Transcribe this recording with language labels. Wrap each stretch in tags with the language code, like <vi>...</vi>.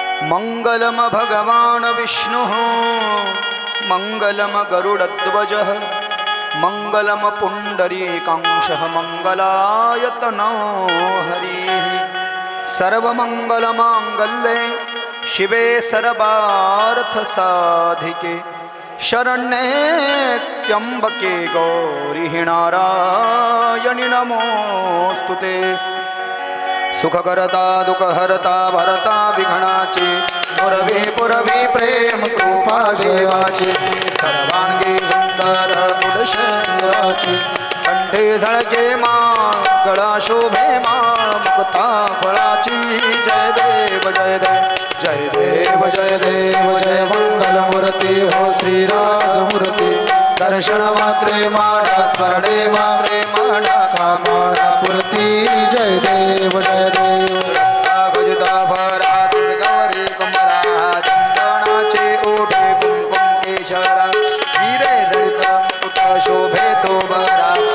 <sa>मंगलम भगवान विष्णु, मंगलम गरुड़ध्वज, मंगलम पुंडरीकांश, मंगलायतनो हरि। सर्वमंगलमांगल्ये शिवे सर्वार्थ साधिके, शरण्ये त्र्यंबके गौरी नारायणि नमोस्तुते।</sa> <mr>सुखकर्ता दुःखहर्ता भरता विघ्नाची, पुरवी पुरवी प्रेम कृपा देवाची। सर्वांगी सुंदर गुणशरीराची, कंठे झळके माळ गळा शोभे माळ मुक्ता फळाची। जय देव जय देव जय देव जय देव जय मंगलमूर्ती हो श्रीराजमूर्ती। दर्शन मात्रे माडा स्मरणे मात्रे माडा कामना पूर्ती। जय देव जय देव। गौरी कुमरा चंदनाचे ओढे कुंकुम केशरा, हिरे जडित मुकुट शोभे तो बरा।</mr>